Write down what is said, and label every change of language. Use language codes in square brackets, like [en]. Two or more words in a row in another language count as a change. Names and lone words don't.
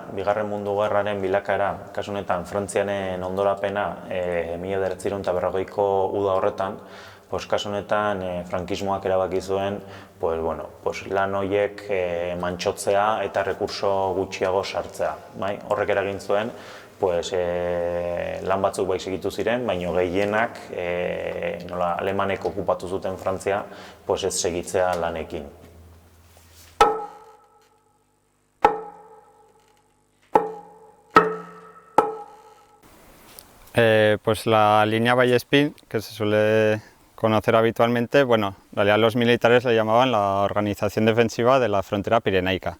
[eu] Bigarren Mundu Gerraren bilakaera, kasu honetan Frantziaren ondorapena 1940ko uda horretan, kasu honetan frankismoak erabaki zuen lan horiek mantsotzea eta rekurso gutxiago sartzea. Horrek eragin zuen lan batzuk bai segitu ziren, baina gehienak alemanek okupatu zuten Frantzia ez segitzea lanekin. [es] La línea Vallespín, que se suele conocer habitualmente, en realidad los militares le llamaban la Organización Defensiva de la Frontera Pirenaica.